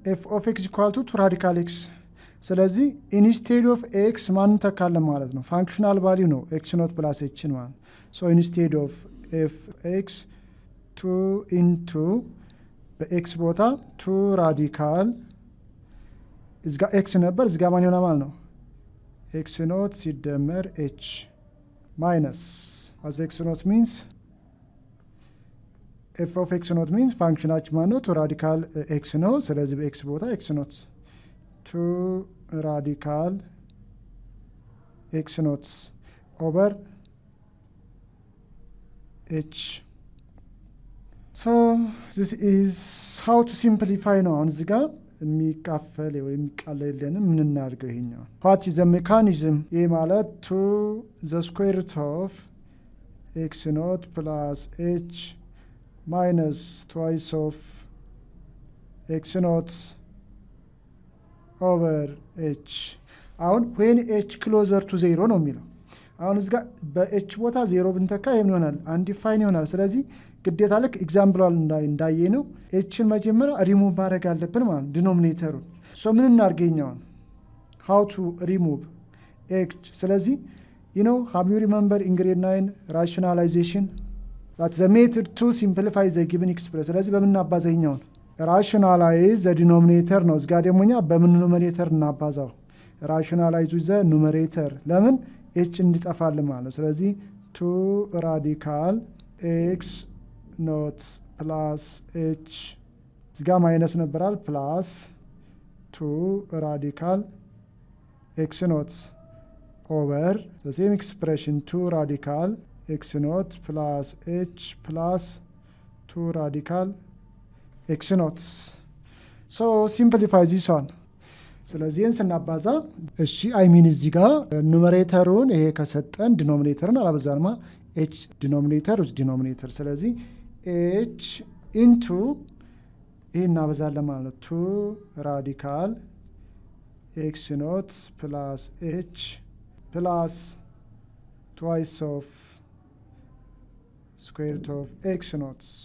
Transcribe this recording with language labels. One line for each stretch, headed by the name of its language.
English: f of x equal to 2 radical x ስለዚህ instead of x
Amharic: ማን ተካለን ማለት ነው? ፋንክሽናል ቫልዩ ነው x naught plus h ማለት so instead of f x 2 into በx ቦታ 2 radical እዚህ ጋር x ነበር እዚህ ጋር ማን ይሆናል ማለት ነው?
English: x naught ሲደመር h minus as x naught means
Amharic: f of x naught means ፋንክሽናችን ማለት ነው 2 ራዲካል x ነው። ስለዚህ በx ቦታ x naught 2 ራዲካል x naught over h.
English: So this is how to simplify
Amharic: ነው። አሁን እዚህ ጋር የሚካፈል ወይ የሚቃለልን ምን እናድርገው ይሄኛው
English: what is the mechanism? ይሄ ማለት 2 the square root of x naught plus h minus twice of x naught over h.
Amharic: አሁን
English: when h closer to 0
Amharic: ነው የሚለው። አሁን እዚህ ጋር በh ቦታ 0 ብንተካ ምን ይሆናል? አንዲፋይን ይሆናል። ስለዚህ ግዴታ ልክ ኤግዛምፕል እንዳየ ነው hን መጀመሪያ ሪሙቭ ማድረግ አለብን ማለት ዲኖሚኔተሩን። ሶ ምን እናርገኛው?
English: how to remove h. ስለዚህ you know have you remember in grade 9 rationalization that's the method to simplify the given expression.
Amharic: ስለዚህ በምን እናባዛኛው?
English: rationalize the denominator
Amharic: ነው። እዚህ ጋር ደሞኛ በምን ኑሜሬተር እናባዛው?
English: rationalize with the numerator
Amharic: ለምን h እንዲጠፋል ማለት። ስለዚህ 2 ራዲካል x naught plus h እዚህ ጋር ማይነስ ነበራል ፕላስ 2 ራዲካል x naught
English: over the same expression
Amharic: 2 ራዲካል x naught plus h plus 2 ራዲካል x naught.
English: so simplify this one.
Amharic: ስለዚህ ስናባዛ እሺ አይሚን እዚህ ጋር ኑሜሬተሩን ይሄ ከሰጠን ዲኖሚኔተርን አላበዛንማ h ዲኖሚኔተር with ዲኖሚኔተር። ስለዚህ h into ይሄ እናበዛለን ማለት 2 ራዲካል x naught plus h plus twice of square root of x naught.